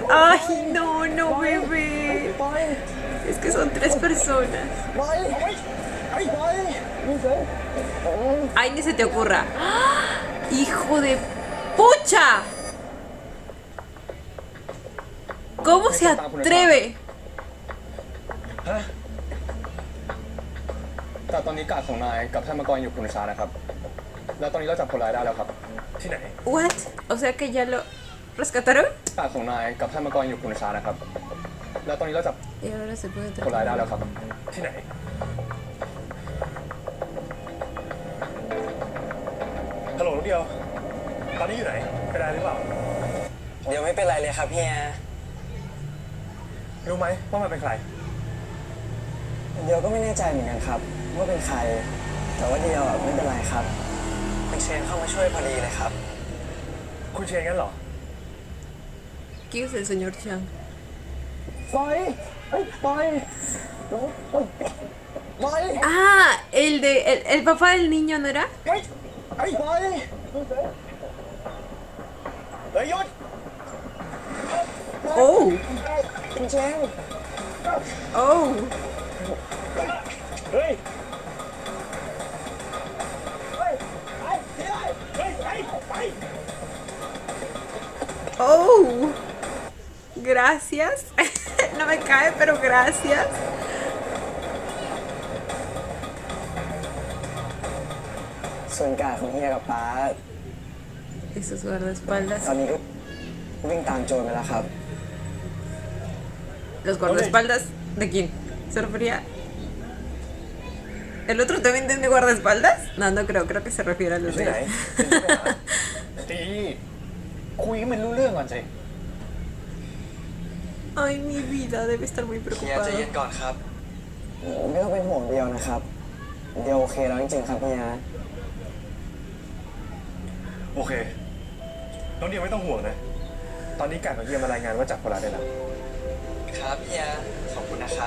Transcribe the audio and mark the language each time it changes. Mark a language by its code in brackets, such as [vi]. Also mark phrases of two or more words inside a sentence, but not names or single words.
[es] Ay, no, bebé. Es que son 3 personas. Ay, ni se te ocurra. ¡Ah! ¡Hijo de pucha! ¿Cómo se atreve? [th] แต่ตอนนี้กาดของนายกับท่านมังกรอยู่คุณชานะครับ แล้วตอนนี้เราจับคนร้ายได้แล้วครับ ที่ไหน [es] What? O sea que ya lo rescataron. [th] กาดของนายกับท่านมังกรอยู่คุณชานะครับ แล้วตอนนี้เราจับ [es] Y ahora se puede [th] คนร้ายได้ [es] tratar. [th] แล้วครับ ที่ไหนฮัลโหลน้องเดียว ตอนนี้อยู่ไหนไปได้หรือเปล่า เดี๋ยวไม่เป็นไรเลยครับเฮีย รู้ไหมว่ามันเป็นใคร เดียวก็ไม่แน่ใจเหมือนกันครับว่าเป็นใคร แต่ว่าเดียวอ่ะไม่เป็นไรครับคุณเชนเข้ามาช่วยพอดีเลยครับ คุณเชนงั้นเหรอ [es] ¿Quién es el señor Chang? [th] ปล่อยปล่อย [es] Ah, el papá del niño, ¿no era? [th] ปล่อย เฮ้ยหยุด [es] Oh, [th] คุณเชน [es] oh. [th] เฮ้ย [es] Oh, gracias. No me cae, pero gracias. [th] ส่วนกาดของเฮียกับป้า [es] Esos guardaespaldas. [th] ตอนนี้ก็วิ่งตามโจรไปแล้วครับ [es] ¿Los guardaespaldas de quién? ¿Se refería? ¿El otro también tiene guardaespaldas? No, no creo que se refiere a [th] อยู่ [es] los [th] ที่ [es] de [th] ไหน [es] él. [th] ตีคุยให้มันรู้เรื่องก่อนสิ [es] Ay, mi vida, debe estar muy [th] เฮีย [es] preocupada. [th] ใจเย็นก่อนครับ ไม่ต้องเป็นห่วงเดียวนะครับ เดียวโอเคแล้วจริงๆครับเฮีย โอเค น้องเดียวไม่ต้องห่วงนะ ตอนนี้การของเฮียมารายงานว่าจับคนร้ายได้แล้ว ครับเฮีย ขอบคุณนะครับ